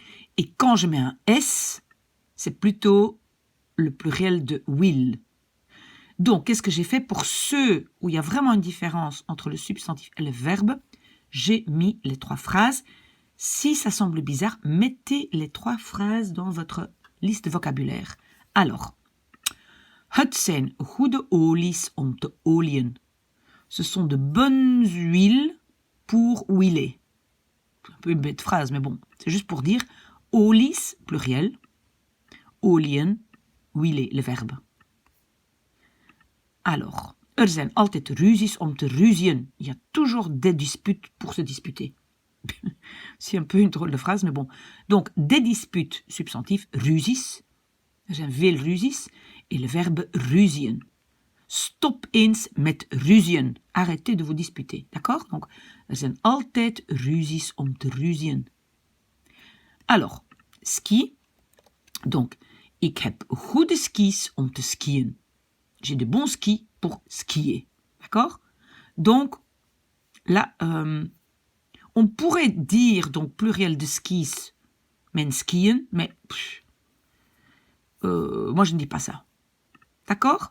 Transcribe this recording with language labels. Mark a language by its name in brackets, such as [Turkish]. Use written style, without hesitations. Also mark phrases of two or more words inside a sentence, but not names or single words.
[French] Et quand je mets un S, c'est plutôt le pluriel de will. Donc, qu'est-ce que j'ai fait pour ceux où il y a vraiment une différence entre le substantif et le verbe? J'ai mis les trois phrases. Si ça semble bizarre, mettez les trois phrases dans votre liste de vocabulaire. Alors, [Dutch] het zijn goede olies om te olien. [French] Ce sont de bonnes huiles pour huiler. C'est un peu une bête phrase, mais bon, c'est juste pour dire olies, pluriel, olien, huiler, le verbe. Alors, [Dutch] er zijn altijd ruzies om te ruzien. [French] Il y a toujours des disputes pour se disputer. C'est un peu une drôle de phrase, mais bon. Donc, des disputes, substantif, ruzies. [Dutch] Er zijn veel ruzies. [French] Et le verbe ruzien. [Dutch] Stop eens met ruzien. [French] Arrêtez de vous disputer. D'accord? Donc, [Dutch] er zijn altijd ruzies om te ruzien. [French] Alors, ski. Donc, [Dutch] ik heb goede skis om te skiën. [French] J'ai de bons skis pour skier. D'accord? Donc, là, on pourrait dire, donc, pluriel de skis, [Dutch] men skiën, [French] mais moi, je ne dis pas ça. D'accord?